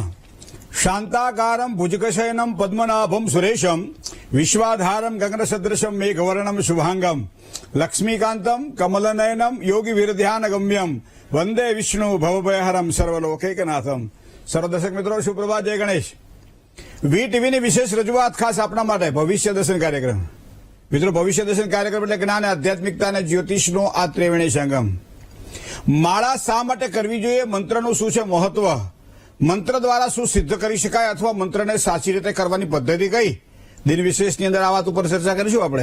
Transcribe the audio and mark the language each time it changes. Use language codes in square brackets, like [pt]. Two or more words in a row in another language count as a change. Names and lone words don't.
[sa] शांताकारं भुजगशयनं पद्मनाभं सुरेशं विश्वाधारं गगनसदृशं मेघवर्णं शुभांगं लक्ष्मीकांतं कमलनयनं योगी वीरध्यानगम्यं वंदे विष्णु भवभयहरं सर्वलोकैकनाथं। [hi] सर्व दर्शक मित्रों सुप्रभात, जय गणेश। [gu] વી ટીવીની વિશેષ રજૂઆત ખાસ આપણા માટે ભવિષ્ય દર્શન કાર્યક્રમ। મિત્રો, ભવિષ્ય દર્શન કાર્યક્રમ એટલે જ્ઞાન, આધ્યાત્મિકતા અને જ્યોતિષનો આ ત્રિવેણી સંગમ। માળા શા માટે કરવી જોઈએ, મંત્રનું શું છે મહત્વ, મંત્ર દ્વારા શું સિદ્ધ કરી શકાય અથવા મંત્રને સાચી રીતે કરવાની પદ્ધતિ કઈ, દિન વિશેષની અંદર આ વાત ઉપર ચર્ચા કરીશું આપણે।